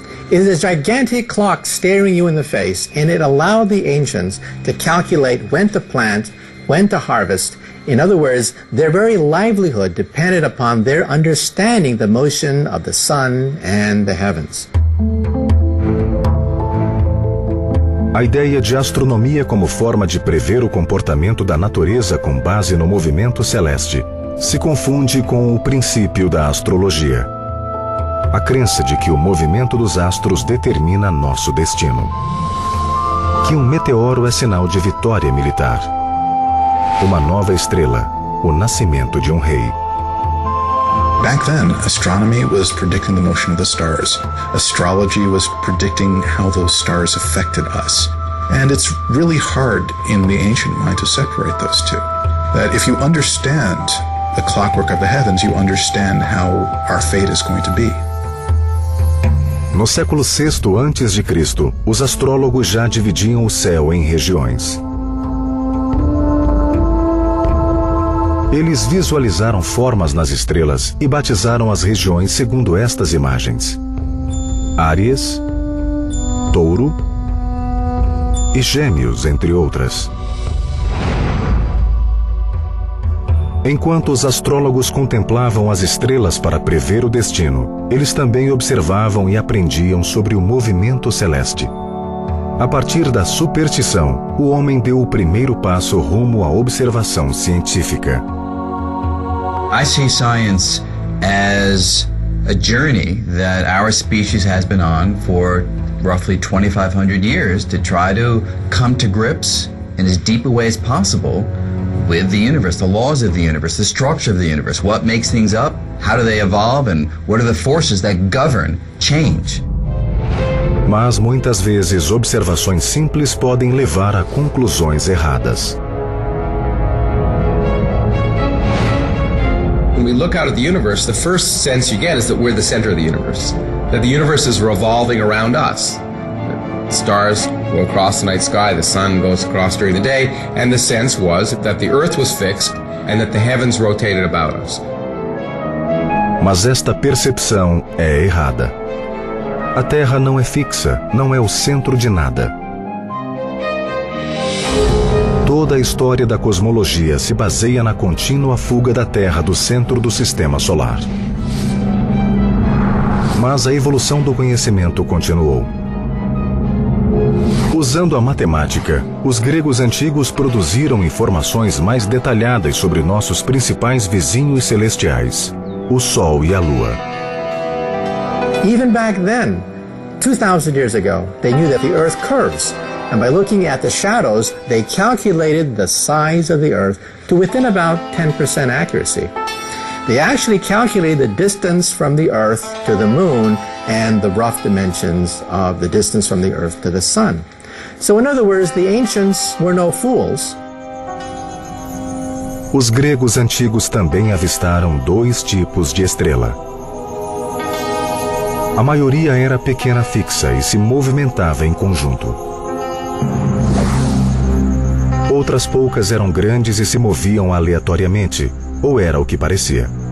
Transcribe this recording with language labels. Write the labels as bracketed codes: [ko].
[en] It is a gigantic clock staring you in the face, and it allowed the ancients to calculate when to plant, when to harvest. In other words, their very livelihood depended upon their understanding the motion of the sun and the heavens. [pt] A ideia de astronomia como forma de prever o comportamento da natureza com base no movimento celeste se confunde com o princípio da astrologia, a crença de que o movimento dos astros determina nosso destino, que um meteoro é sinal de vitória militar. Uma nova estrela, o nascimento de um rei. [en] Back then, astronomy was predicting the motion of the stars. Astrology was predicting how those stars affected us. And it's really hard in the ancient mind to separate those two. That if you understand the clockwork of the heavens, you understand how our fate is going to be. [pt] No século VI antes de Cristo, os astrólogos já dividiam o céu em regiões. Eles visualizaram formas nas estrelas e batizaram as regiões segundo estas imagens: Áries, Touro e Gêmeos, entre outras. Enquanto os astrólogos contemplavam as estrelas para prever o destino, eles também observavam e aprendiam sobre o movimento celeste. A partir da superstição, o homem deu o primeiro passo rumo à observação científica. [en] I see science as a journey that our species has been on for roughly 2,500 years to try to come to grips in as deep a way as possible with the universe, the laws of the universe, the structure of the universe, what makes things up, how do they evolve, and what are the forces that govern change. [pt] Mas muitas vezes observações simples podem levar a conclusões erradas. [en] When we look out at the universe, the first sense you get is that we're the center of the universe, that the universe is revolving around us. Stars go across the night sky, the sun goes across during the day, and the sense was that the earth was fixed and that the heavens rotated about us. [pt] Mas esta percepção é errada. A Terra não é fixa, não é o centro de nada. Toda a história da cosmologia se baseia na contínua fuga da Terra do centro do sistema solar. Mas a evolução do conhecimento continuou. Usando a matemática, os gregos antigos produziram informações mais detalhadas sobre nossos principais vizinhos celestiais, o Sol e a Lua. [en] Even back then, 2,000 years ago, they knew that the Earth curves, and by looking at the shadows, they calculated the size of the Earth to within about 10% accuracy. They actually calculated the distance from the Earth to the Moon and the rough dimensions of the distance from the Earth to the Sun. So in other words, the ancients were no fools. [pt] Os gregos antigos também avistaram dois tipos de estrela. A maioria era pequena fixa e se movimentava em conjunto. Outras poucas eram grandes e se moviam aleatoriamente, ou era o que parecia.